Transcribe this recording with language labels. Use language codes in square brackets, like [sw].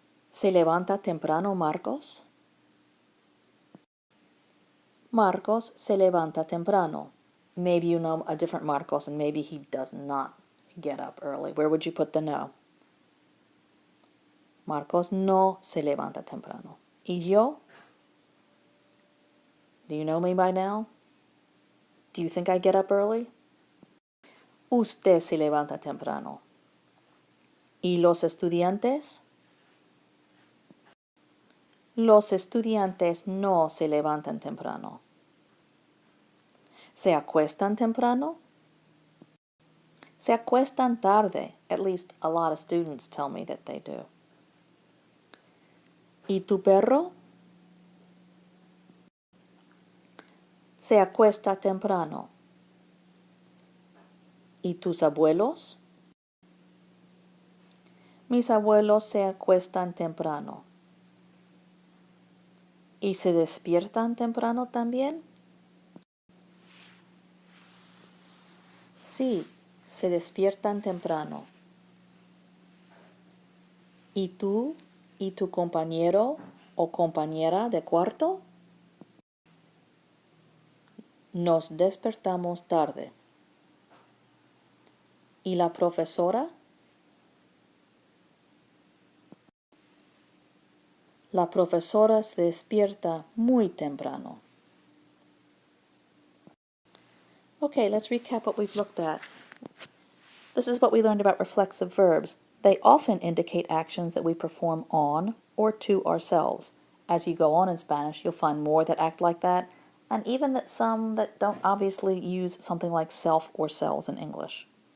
[es] ¿Se levanta temprano Marcos? Marcos se levanta temprano. [en] Maybe you know a different Marcos and maybe he does not get up early. Where would you put the no? [es] Marcos no se levanta temprano. ¿Y yo? [en] Do you know me by now? Do you think I get up early? [es] Usted se levanta temprano. ¿Y los estudiantes? Los estudiantes no se levantan temprano. ¿Se acuestan temprano? Se acuestan tarde. [en] At least a lot of students tell me that they do. [es] ¿Y tu perro? Se acuesta temprano. ¿Y tus abuelos? Mis abuelos se acuestan temprano. ¿Y se despiertan temprano también? Sí, se despiertan temprano. ¿Y tú y tu compañero o compañera de cuarto? Nos despertamos tarde. ¿Y la profesora? La profesora se despierta muy temprano. [en] Okay, let's recap what we've looked at. This is what we learned about reflexive verbs. They often indicate actions that we perform on or to ourselves. As you go on in Spanish, you'll find more that act like that, and even that some that don't obviously use something like self or selves in English.